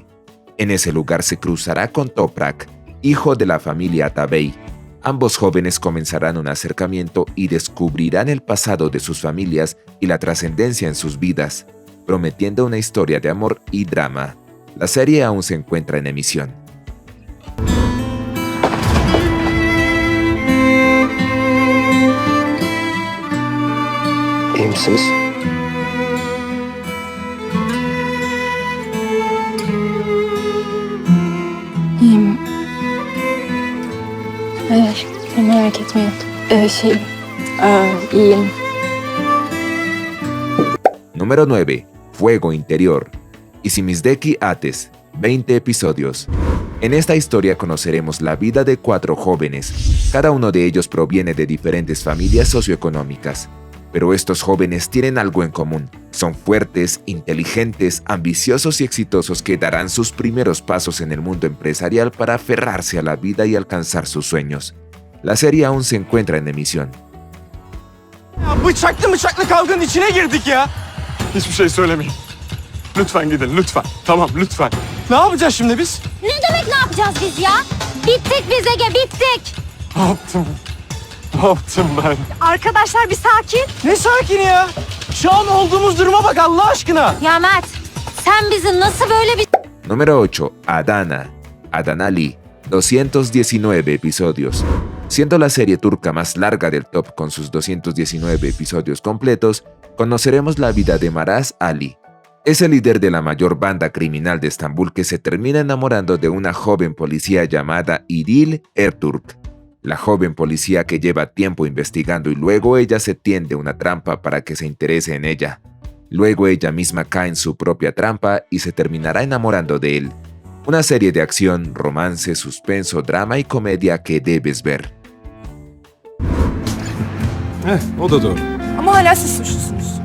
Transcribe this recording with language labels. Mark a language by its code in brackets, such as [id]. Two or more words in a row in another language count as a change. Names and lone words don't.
[es] En ese lugar se cruzará con Toprak, hijo de la familia Atabey. Ambos jóvenes comenzarán un acercamiento y descubrirán el pasado de sus familias y la trascendencia en sus vidas, prometiendo una historia de amor y drama. La serie aún se encuentra en emisión. [tr] İyi misiniz? İyiyim. Hayır, merak etmeyin. İyiyim. [es] Número 9. Fuego Interior. Isimizdeki Ates, 20 episodios. En esta historia conoceremos la vida de 4 jóvenes. Cada uno de ellos proviene de diferentes familias socioeconómicas. Pero estos jóvenes tienen algo en común. Son fuertes, inteligentes, ambiciosos y exitosos que darán sus primeros pasos en el mundo empresarial para aferrarse a la vida y alcanzar sus sueños. La serie aún se encuentra en emisión. [tr] Ya bıçaklı kavganın içine girdik ya. Hiçbir şey söylemeyin. Lütfen gidin, lütfen. Tamam, lütfen. Ne yapacağız şimdi biz? Ne demek ne yapacağız biz ya? Bittik biz Ege, bittik. Ne yaptım? Ne yaptım ben? Arkadaşlar bir sakin. Ne sakin ya? Şu an olduğumuz duruma bak Allah aşkına. Ya Mert, sen bizi nasıl böyle bir... [es] Número 8. Adana. Adanali, 219 episodios. Siendo la serie turca más larga del top con sus 219 episodios completos, conoceremos la vida de Maraz Ali. Es el líder de la mayor banda criminal de Estambul que se termina enamorando de una joven policía llamada Idil Erturk. La joven policía que lleva tiempo investigando y luego ella se tiende una trampa para que se interese en ella. Luego ella misma cae en su propia trampa y se terminará enamorando de él. Una serie de acción, romance, suspenso, drama y comedia que debes ver. [tr] O da doğru. Ama hala siz suçlusunuz.